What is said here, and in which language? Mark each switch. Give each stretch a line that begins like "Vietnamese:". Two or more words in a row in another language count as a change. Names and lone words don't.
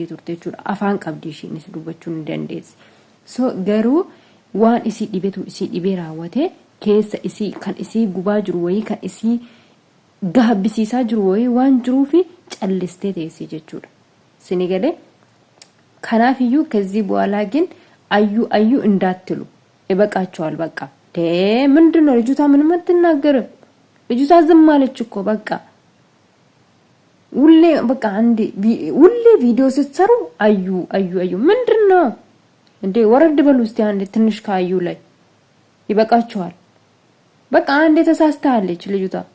Oromo: turte jechuudha afaan qabdii ishiinis dubbachuu ni dandeessi so garuu waan isii dhibetu isii dhibee raawwate keessa isii kan isii gubaa jiru wayii kan isii gahabbisiisaa jiru wayii waan jiruufi callistee teessee jechuudha sinigale kanaaf iyyuu
Amharic: ከዚህ በኋላ ግን አዩ እንዳትሉ ይበቃቸዋል በቃ ምንድነው ልጅቷ ምንም አትናገርም ልጅቷ ዝም አለች እኮ በቃ ሁሌ ቪዲዮ ስትሰሩ አዩ ምንድነው እንዴ ወረድ በሉ እስቲ አንዴ ትንሽ ካዩ ላይ ይበቃቸዋል በቃ አንዴ ተሳስተሃለች ልጅቷ